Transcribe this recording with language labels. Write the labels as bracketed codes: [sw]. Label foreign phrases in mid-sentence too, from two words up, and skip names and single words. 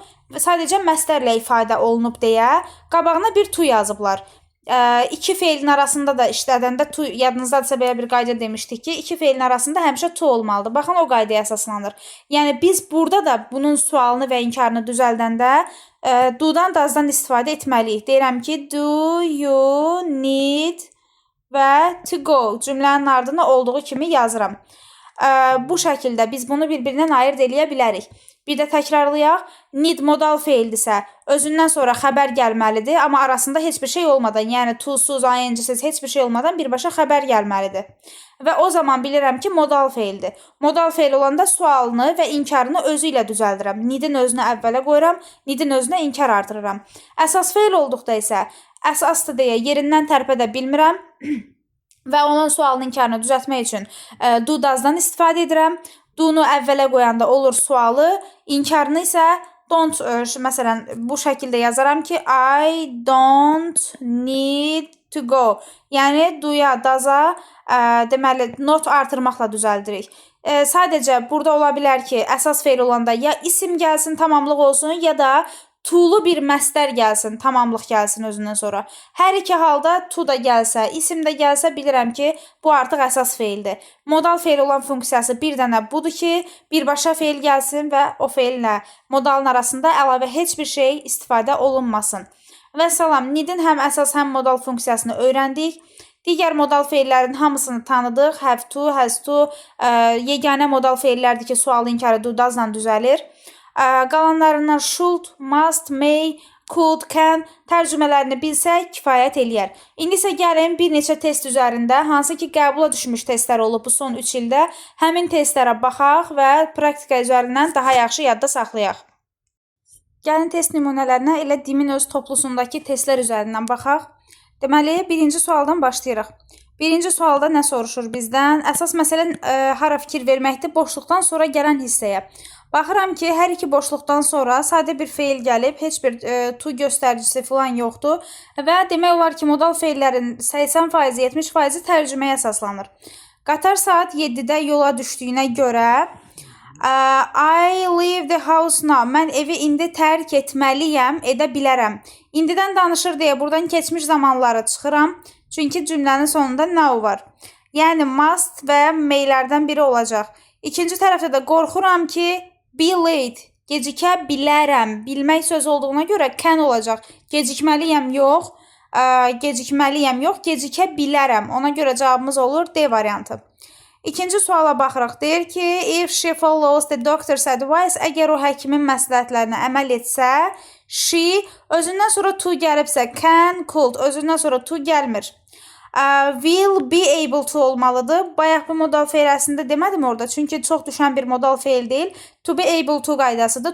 [az] Sadəcə məstərlə ifadə olunub deyə qabağına bir to yazıblar. İki feilin arasında da işlədəndə to, yadınızdadırsa belə bir qayda demişdik ki, iki feilin arasında həmişə to olmalıdır. Baxın, o qaydaya əsaslanır. Yəni biz burada da bunun sualını və inkarını düzəldəndə do-dan, does-dan istifadə etməliyik. Deyirəm ki, [en] do you need [az] və [en] to go [az] cümlənin ardına olduğu kimi yazıram. Bu şəkildə biz bunu bir-birindən ayırd eləyə bilərik. Bir də təkrarlayaq. Need modal feildirsə, özündən sonra xəbər gəlməlidir, amma arasında heç bir şey olmadan, yəni to-suz, ing-siz heç bir şey olmadan birbaşa xəbər gəlməlidir. Və o zaman bilirəm ki, modal feildir. Modal feil olanda sualını və inkarını özü ilə düzəldirəm. Need-in özünü əvvələ qoyuram, need-in özünə inkar artırıram. Əsas feil olduqda isə əsasdır deyə yerindən tərpədə bilmirəm. Və onun sualının inkarını düzəltmək üçün do, does-dan istifadə edirəm. Do-nu əvvələ qoyanda olur sualı, inkarını isə don't, məsələn, bu şəkildə yazaram ki, [en] I don't need to go. [az] Yəni, do-ya, does-a deməli, not artırmaqla düzəldirik. Sadəcə burada ola bilər ki, əsas feil olanda ya isim gəlsin, tamamlıq olsun, ya da To'lu bir məstər gəlsin, tamamlıq gəlsin özündən sonra. Hər iki halda to da gəlsə, isim də gəlsə bilirəm ki, bu artıq əsas feildir. Modal feil olan funksiyası bir dənə budur ki, birbaşa feil gəlsin və o feillə modalın arasında əlavə heç bir şey istifadə olunmasın. Və salam, needin həm əsas, həm modal funksiyasını öyrəndik. Digər modal feillərin hamısını tanıdıq. [en] Have to, has to, [az] yeganə modal feillərdir ki, sualı inkarı do, doesla düzəlir. Qalanlarından [en] should, must, may, could, can [az] tərcümələrini bilsək kifayət eləyər. İndi isə gəlin bir neçə test üzərində, hansı ki qəbula düşmüş testlər olub bu son 3 ildə, həmin testlərə baxaq və praktika üzərindən daha yaxşı yadda saxlayaq. Gəlin test nümunələrinə elə dimin öz toplusundakı testlər üzərindən baxaq. Deməli, birinci sualdan başlayırıq. Birinci sualda nə soruşur bizdən? Əsas məsələ hara fikir verməkdir? Boşluqdan sonra gələn hissəyə. Baxıram ki, hər iki boşluqdan sonra sadə bir feil gəlib, heç bir to göstəricisi falan yoxdur və demək olar ki, modal feillərin 80%, 70% tərcüməyə əsaslanır. Qatar saat 7-də yola düşdüyünə görə [en] I leave the house now. [az] Mən evi indi tərk etməliyəm, edə bilərəm. İndidən danışır deyə buradan keçmiş zamanları çıxıram. Çünki cümlənin sonunda now var. Yəni must və maylərdən biri olacaq. İkinci tərəfdə də qorxuram ki, [en] be late, [az] gecikə bilərəm. Bilmək söz olduğuna görə can olacaq. Gecikməliyəm yox, gecikə bilərəm. Ona görə cavabımız olur D variantı. İkinci suala baxırıq. Deyir ki, [en] if she follows the doctor's advice, [az] əgər o həkimin məsləhətlərinə əməl etsə, she özündən sonra to gəlibsə, [en] can, could, [az] özündən sonra to gəlmir. [en] Will be able to olmalıdır. [az] Bayaq bu modal feil əslində demədim orada. Çünki çox düşən bir modal feil deyil. [en] To be able to qaydasıdır.